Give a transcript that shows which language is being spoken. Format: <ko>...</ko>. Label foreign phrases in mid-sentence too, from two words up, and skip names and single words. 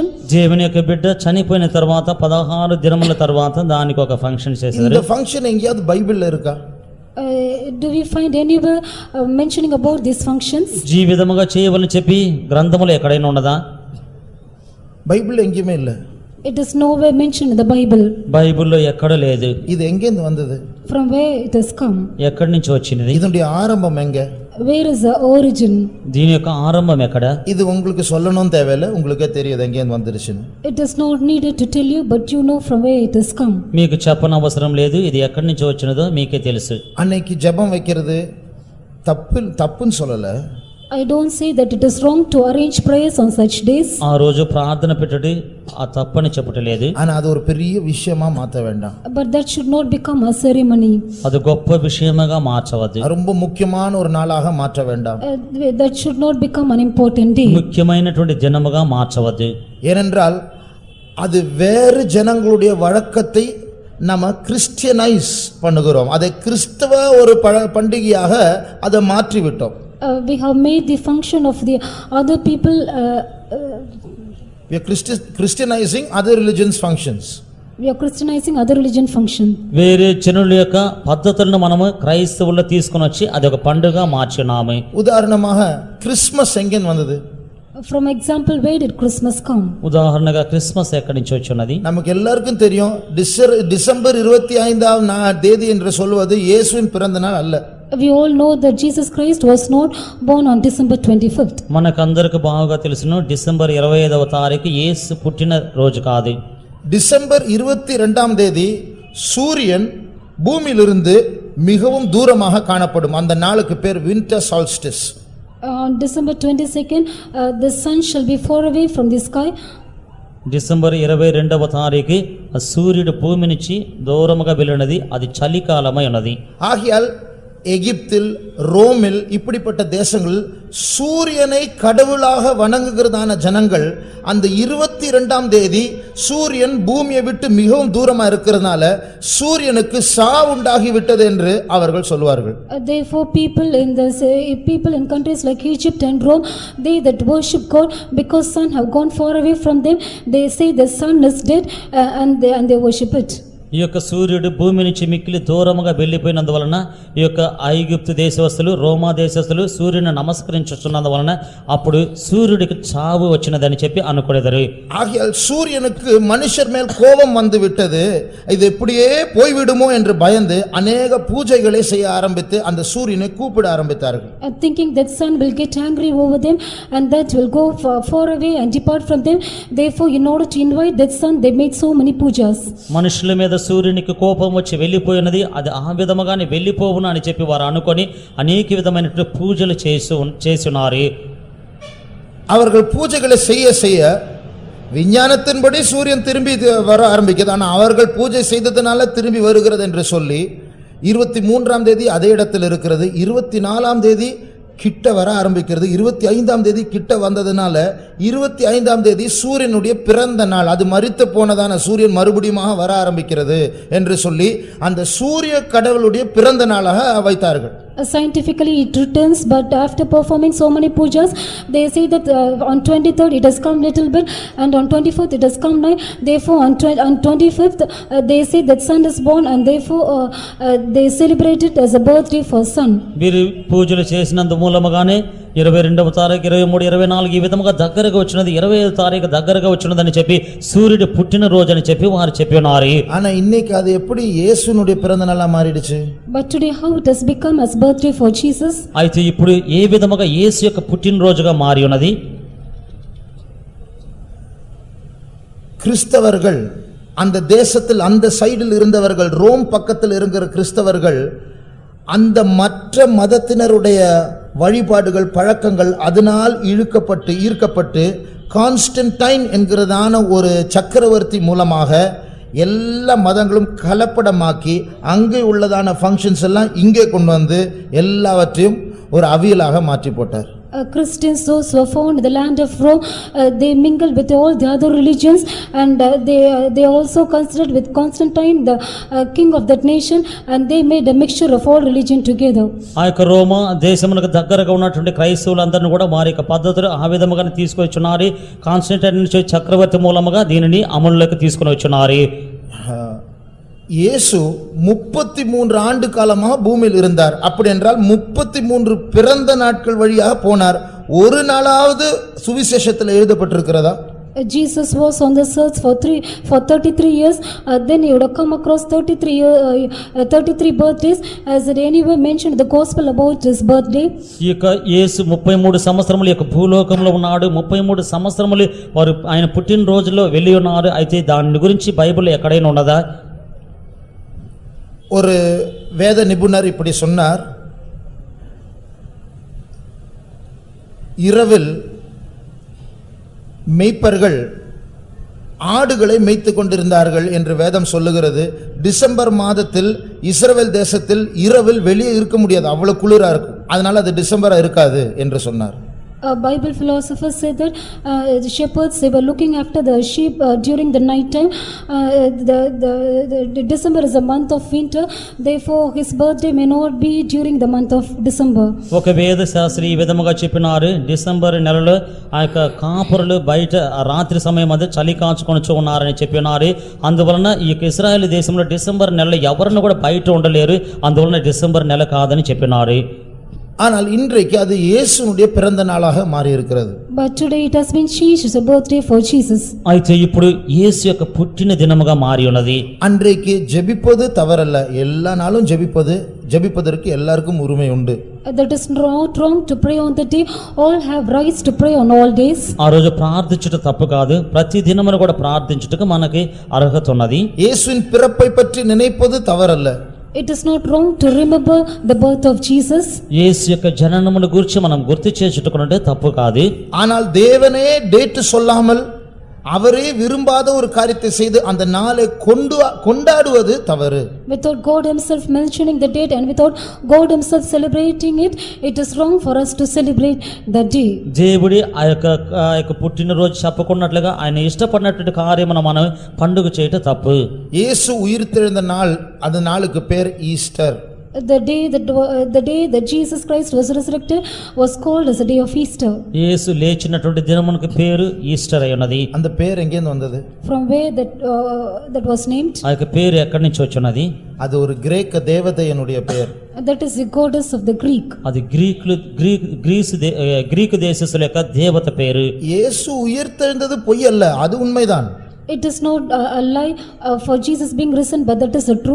<te>దేవుని యొక్క బిడ్డ చనిపోయిన తర్వాత 16 దినముల తర్వాత దానికి ఒక ఫంక్షన్ చేసేదారు.</te> <ta>இந்த ஃபங்க்ஷன் எங்கயாவது பைபிள்ல இருக்கா?</ta> <en>Do we find anywhere mentioning about these functions?</en> <te>ఈ విధముగా చేయవలని చెప్పి గ్రంథములో ఎక్కడైనా ఉన్నదా?</te> <ta>பைபிள்ல எங்கேயுமே இல்ல.</ta> <en>It is nowhere mentioned in the Bible.</en> <te>బైబిల్లో ఎక్కడ లేదు.</te> <ta>இது எங்க இருந்து வந்தது?</ta> <en>From where it has come?</en> <te>ఎక్కడి నుంచి వచ్చినది?</te> <ta>இதனுடைய ஆரம்பம் எங்க?</ta> <en>Where is the origin?</en> <te>దీని యొక్క ఆరంభం ఎక్కడ?</te> <ta>இது உங்களுக்கு சொல்லணும் தேவையில்லை, உங்களுக்கே தெரியுது எங்க இருந்து வந்துருச்சுன்னு.</ta> <en>It is not needed to tell you, but you know from where it has come.</en> <te>మీకు చెప్పనవసరం లేదు, ఇది ఎక్కడి నుంచి వచ్చినదో మీకే తెలుసు.</te> <ta>அன்னைக்கு ஜெபம் வைக்கிறது தப்புன்னு சொல்லல.</ta> <en>I don't say that it is wrong to arrange prayers on such days.</en> <te>ఆ రోజు ప్రార్థన పెట్టడి ఆ తప్పని చెప్పట్లేదు.</te> <ta>ஆனா அது ஒரு பெரிய விஷயமா மாத்த வேண்டாம்.</ta> <en>But that should not become a ceremony.</en> <te>అది గొప్ప విషయముగా మార్చవద్దు.</te> <ta>ரொம்ப முக்கியமான ஒரு நாளாக மாற்ற வேண்டாம்.</ta> <en>That should not become an important day.</en> <te>ముఖ్యమైనటువంటి దినముగా మార్చవద్దు.</te> <ta>ஏனென்றால் அது வேறு ஜனங்களுடைய வழக்கத்தை நம்ம கிறிஸ்டியனைஸ் பண்ணுகிறோம். அதை கிறிஸ்தவ ஒரு பண்டிகையாக அதை மாற்றி விட்டோம்.</ta> <en>We have made the function of the other people we are Christianizing other religions functions. We are Christianizing other religion function.</en> <te>వేరే జనుల యొక్క పద్ధతులను మనము క్రైస్తవుల్లో తీసుకొని వచ్చి అది ఒక పండుగ మార్చినాము.</te> <ta>உதாரணமாக கிறிஸ்மஸ் எங்கே வந்தது?</ta> <en>From example, where did Christmas come?</en> <te>ఉదాహరణగా క్రిస్మస్ ఎక్కడి నుంచి వచ్చినది?</te> <ta>நமக்கு எல்லாருக்கும் தெரியும். டிசம்பர் 25ஆம் தேதி என்று சொல்வது இயேசுவின் பிறந்த நாள் அல்ல.</ta> <en>We all know that Jesus Christ was not born on December 25th.</en> <te>మనకందరికి బాగా తెలుసును డిసెంబర్ 25వ తారీఖు యేసు పుట్టిన రోజు కాదు.</te> <ta>டிசம்பர் 22ஆம் தேதி சூரியன் பூமியிலிருந்து மிகவும் தூரமாக காணப்படும். அந்த நாளுக்கு பேர்</ta> <en>winter solstice. On December 22nd, the sun shall be far away from the sky.</en> <te>డిసెంబర్ 22వ తారీఖు సూర్యుడు భూమి నుంచి దూరముగా వెళ్ళినది. అది చలికాలమై ఉన్నది.</te> <ta>ஆகையால் எகிப்தில், ரோமில் இப்படிப்பட்ட தேசங்களில் சூரியனை கடவுளாக வணங்குகிறதான ஜனங்கள் அந்த 22ஆம் தேதி சூரியன் பூமியை விட்டு மிகவும் தூரமா இருக்கிறதுனால சூரியனுக்கு சாவு உண்டாகி விட்டது என்று அவர்கள் சொல்வார்கள்.</ta> <en>Therefore people in countries like Egypt and Rome, they that worship God, because sun have gone far away from them, they say the sun is dead, and they worship it.</en> <te>ఈ యొక్క సూర్యుడు భూమి నుంచి మిక్కిలి దూరముగా వెళ్ళిపోయినందువలన ఈ యొక్క ఐగుప్తు దేశవస్తులు, రోమా దేశస్తులు సూర్యుని నమస్కరించుతున్నందువలన అప్పుడు సూర్యుడికి చావు వచ్చినదని చెప్పి అనుకునేదారు.</te> <ta>ஆகையால் சூரியனுக்கு மனுஷர் மேல் கோபம் வந்து விட்டது, இது எப்படியே போய்விடுமோ என்று பயந்து அநேக பூஜைகளை செய்ய ஆரம்பித்து அந்த சூரியனை கூப்பிட ஆரம்பித்தார்கள்.</ta> <en>Thinking that sun will get angry over them and that will go far away and depart from them, therefore in order to invite that sun they made so many pujas.</en> <te>మనుషుల మీద సూర్యునికి కోపం వచ్చి వెళ్ళిపోయినది, అది ఆ విధముగానే వెళ్ళిపోవును అని చెప్పి వారు అనుకొని అనేక విధమైన పూజలు చేస్తున్నారు.</te> <ta>அவர்கள் பூஜைகளை செய்ய செய்ய விஞ்ஞானத்தின்படி சூரியன் திரும்பி வர ஆரம்பிக்கிறது. ஆனால் அவர்கள் பூஜை செய்ததனால திரும்பி வருகிறது என்று சொல்லி 23ஆம் தேதி அதே இடத்தில் இருக்கிறது. 24ஆம் தேதி கிட்ட வர ஆரம்பிக்கிறது. 25ஆம் தேதி கிட்ட வந்ததுனால 25ஆம் தேதி சூரியனுடைய பிறந்த நாள், அது மரித்து போனதான சூரியன் மறுபடியும் வர ஆரம்பிக்கிறது என்று சொல்லி அந்த சூரிய கடவுளுடைய பிறந்த நாளாக வைத்தார்கள்.</ta> <en>Scientifically it returns, but after performing so many pujas, they say that on 23rd it has come little bit, and on 24th it has come nigh. Therefore on 25th they say that sun is born, and therefore they celebrate it as a birthday for sun.</en> <te>వీరు పూజలు చేసినందు మూలముగానే 22వ తారీఖు, 23, 24 ఈ విధముగా దగ్గరగా వచ్చినది, 25వ తారీఖు దగ్గరగా వచ్చినదని చెప్పి సూర్యుడు పుట్టిన రోజు అని చెప్పి వారు చెప్పి ఉన్నారు.</te> <ta>ஆனா இன்னைக்கு அது எப்படி இயேசுனுடைய பிறந்த நாளா மாறிடுச்சு?</ta> <en>But today how it has become as birthday for Jesus?</en> <te>అయితే ఇప్పుడు ఏ విధముగా యేసు యొక్క పుట్టిన రోజుగా మారి ఉన్నది?</te> <ta>கிறிஸ்தவர்கள் அந்த தேசத்தில் அந்த சைடில் இருந்தவர்கள், ரோம் பக்கத்தில் இருக்கிற கிறிஸ்தவர்கள் அந்த மற்ற மதத்தினருடைய வழிபாடுகள், பழக்கங்கள் அதனால் ஈர்க்கப்பட்டு கான்ஸ்டன்டைன் என்கிறதான ஒரு சக்கரவர்த்தி மூலமாக எல்லா மதங்களும் கலப்படமாக்கி அங்கே உள்ளதான ஃபங்க்ஷன்ஸ் எல்லாம் இங்கே கொண்டு வந்து எல்லாவற்றையும் ஒரு அவியலாக மாற்றி போட்டார்.</ta> <en>Christians, those who are found in the land of Rome, they mingled with all the other religions, and they also considered with Constantine the king of that nation, and they made a mixture of all religion together.</en> <te>ఆ యొక్క రోమా దేశమునకు దగ్గరగా ఉన్నటువంటి క్రైస్తవులందరిని కూడా వారి యొక్క పద్ధతులు ఆ విధముగానే తీసుకొచ్చున్నారు. కాన్స్టంటైన్ చక్రవర్తి మూలముగా దీనిని అమలులోకి తీసుకుని వచ్చున్నారు.</te> <ta>இயேசு 33 ஆண்டு காலமாக பூமியில் இருந்தார். அப்படி என்றால் 33 பிறந்த நாட்கள் வழியாக போனார். ஒரு நாளாவது சுவிசேஷத்தில் எழுதப்பட்டிருக்கிறதா?</ta> <en>Jesus was on the search for 33 years. Then he would have come across 33 birthdays. Has it anywhere mentioned the gospel about his birthday?</en> <te>ఈ యొక్క యేసు 33 సంవత్సరముల యొక్క భూలోకంలో ఉన్నాడు. 33 సంవత్సరములు వారు ఆయన పుట్టిన రోజుల్లో వెళ్ళి ఉన్నారు. అయితే దాని గురించి బైబిల్ ఎక్కడైనా ఉన్నదా?</te> <ta>ஒரு வேத நிபுணர் இப்படி சொன்னார், இரவில் மேய்ப்பர்கள் ஆடுகளை மேய்த்து கொண்டிருந்தார்கள் என்று வேதம் சொல்லுகிறது. டிசம்பர் மாதத்தில் இஸ்ரவேல் தேசத்தில் இரவில் வெளியே இருக்க முடியாது, அவ்வளவு குளிரா இருக்கும். அதனால அது டிசம்பரா இருக்காது என்று சொன்னார்.</ta> <en>Bible philosophers say that the shepherds, they were looking after the sheep during the night time. The December is a month of winter, therefore his birthday may not be during the month of December.</en> <te>ఒక వేద శాస్త్రి ఈ విధముగా చెప్పినారు, డిసెంబర్ నెలలో ఆ యొక్క కాపురులు బయట రాత్రి సమయం మధ్య చలి కాచుకొనుచు ఉన్నారని చెప్పినారు. అందువలన ఈ యొక్క ఇశ్రాయేల్ దేశంలో డిసెంబర్ నెలలో ఎవరిని కూడా బయట ఉండలేరు, అందువలన డిసెంబర్ నెల కాదని చెప్పినారు.</te> <ta>ஆனால் இன்றைக்கு அது இயேசுவுடைய பிறந்த நாளாக மாறி இருக்கிறது.</ta> <en>But today it has been changed as a birthday for Jesus.</en> <te>అయితే ఇప్పుడు యేసు యొక్క పుట్టిన దినముగా మారి ఉన్నది.</te> <ta>அன்றைக்கு ஜெபிப்பது தவறல்ல, எல்லா நாளும் ஜெபிப்பதற்கு எல்லாருக்கும் உரிமை உண்டு.</ta> <en>That is not wrong to pray on the day. All have rights to pray on all days.</en> <te>ఆ రోజు ప్రార్థించుట తప్పు కాదు, ప్రతి దినమును కూడా ప్రార్థించుటకు మనకి అర్హత ఉన్నది.</te> <ta>இயேசுவின் பிறப்பை பற்றி நினைப்பது தவறல்ல.</ta> <en>It is not wrong to remember the birth of Jesus.</en> <te>యేసు యొక్క జననమును గురించి మనం గుర్తు చేసుకుంటే తప్పు కాదు.</te> <ta>ஆனால் தேவனே டேட் சொல்லாமல் அவரே விரும்பாத ஒரு காரியத்தை செய்து அந்த நாளை கொண்டாடுவது தவறு.</ta> <en>Without God himself mentioning the date and without God himself celebrating it, it is wrong for us to celebrate the day.</en> <te>దేవుడి ఆ యొక్క పుట్టినరోజు చెప్పకున్నట్లుగా ఆయన ఇష్టపడినటువంటి కార్యమును మనం పండుగ చేయటం తప్పు.</te> <ta>இயேசு உயிர்த்தெழுந்த நாள், அந்த நாளுக்கு பேர் ஈஸ்டர்.</ta> <en>The day that Jesus Christ was resurrected was called as the day of Easter.</en> <te>యేసు లేచినటువంటి దినమునకు పేరు ఈస్టర్ అయి ఉన్నది.</te> <ta>அந்த பேர் எங்கே இருந்து வந்தது?</ta> <en>From where that was named?</en> <te>ఆ యొక్క పేరు ఎక్కడి నుంచి వచ్చినది?</te> <ta>அது ஒரு கிரேக்க தேவதையினுடைய பெயர்.</ta> <en>That is the goddess of the Greek.</en> <te>అది గ్రీకు దేశస్తుల యొక్క దేవత పేరు.</te> <ta>இயேசு உயிர்த்தெழுந்தது பொய் அல்ல, அது உண்மைதான்.</ta> <en>It is not a lie for Jesus being risen, but that is the truth.</en>